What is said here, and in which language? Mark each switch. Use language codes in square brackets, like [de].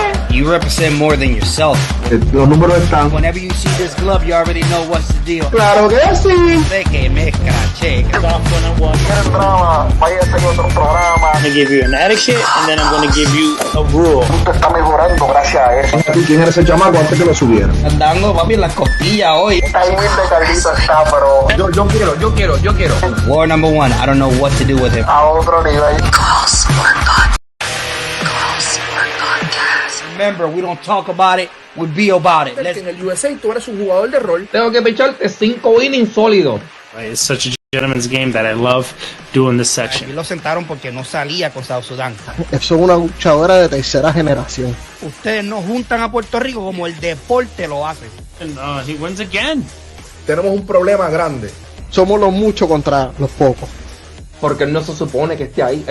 [en] You represent more than yourself. [es] Los números están. [en] Whenever you see this glove, you already know what's the deal. [es] Claro que sí. Sé que me escraché. [en] I'm gonna give you an etiquette, and then I'm gonna give you a rule. [es] ¿Tú quién eres el chamaco antes que lo subiera? Andando, papi, en las costillas hoy. Yo quiero. [en] War number one, I don't know what to do with him. Remember, we don't talk about it, we be about it. [es] En el USA tú eres un jugador de rol. Tengo que picharte 5 innings sólidos. [en] It's such a gentleman's game that I love doing this [es] Aquí [en] section. [es] lo sentaron porque no salía con South Sudán. Eso es una luchadora de tercera generación. Ustedes no juntan a Puerto Rico como el deporte lo hace. [en] And he wins again. [es] Tenemos un problema grande. Somos los muchos contra los pocos. Porque él no se supone que esté ahí.